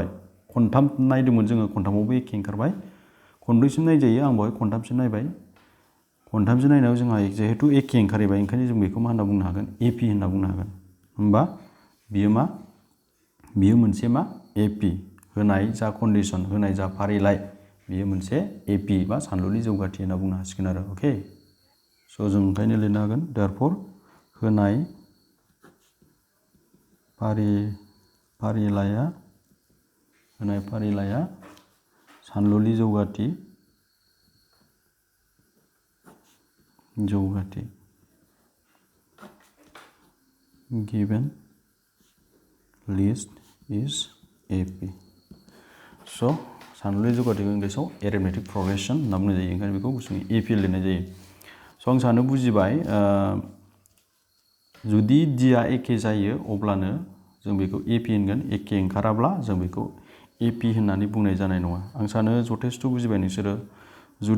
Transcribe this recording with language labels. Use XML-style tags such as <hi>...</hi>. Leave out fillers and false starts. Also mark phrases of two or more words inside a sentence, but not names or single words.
<brx>खनथाम नायदोंमोन जोङो खनथामावबो एखे ओंखारबाय खनब्रैसिम नायजायो आं बेवहाय खनथामसिम नायबाय खनथामसिम नायनायाव जोंहा जिहेतु एखे ओंखारहैबाय ओंखायनो जों बेखौ मा होनना बुंनो हागोन एपि होनना बुंनो हागोन होमबा बियो मा बियो मोनसे मा एपि होनाय जा कन्डिसन होनाय जा फारिलाइ बियो मोनसे एपि बा सानलुनि जौगाथि होनना बुंनो हासिगोन आरो अके स' जों ओंखायनो लिरनो हागोन देयारफर होनाय फारिलाइया सानलुनि जौगाथि</brx> <en>given list is AP</en> <brx>स' सानलुनि जौगाथिखौ इंलिसाव</brx> <en>arithmetic progression</en> <brx>होनना बुंनाय जायो ओंखायनो बेखौ गुसुङै AP लिरनाय जायो स' आं सानो बुजिबाय जुदि डिआ एखे जायो अब्लानो जों बेखौ एपि होनगोन एखे ओंखाराब्ला जों बेखौ एपि होननानै बुंनाय जानाय नङा आं सानो जथेस्थ' बुजिबाय नोंसोरो जुदि</brx>